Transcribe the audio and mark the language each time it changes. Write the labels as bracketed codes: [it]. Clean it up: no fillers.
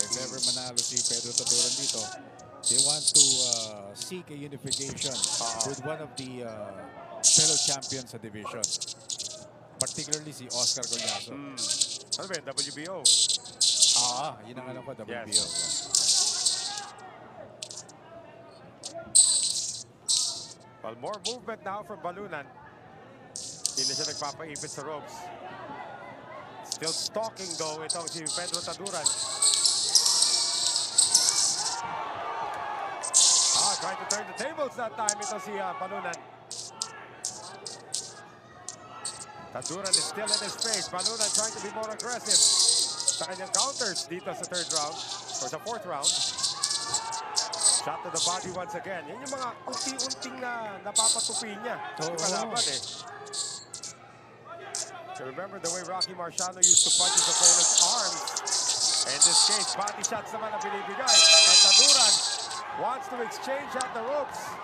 [en] If ever [tl] manalo si [en] Pedro Taduran dito, they want to seek a unification with one of the fellow champions sa division. Particularly si Oscar Collazo. [tl] Ano ba yun? WBO? Yun ang alam ko, WBO. [en] Yes. Well, more movement now from Balunan. [tl] Hindi na siya nagpapaipit sa ropes. [en] Still stalking though [tl] itong si [en] Pedro Taduran. Trying to turn the tables that time [tl] ito si [en] Balunan. Taduran is still in his face. Balunan trying to be more aggressive [tl] sa kanyang counters dito sa [en] third round or sa fourth round. Shot to the body once again. [tl] Yan yung mga unti-unting na napapatupi niya. Kalaban eh. [en] So remember the way Rocky Marciano used to punch his opponent's arms. In this case, body shots [tl] naman ang binibigay. [en] And Taduran wants to exchange at the ropes.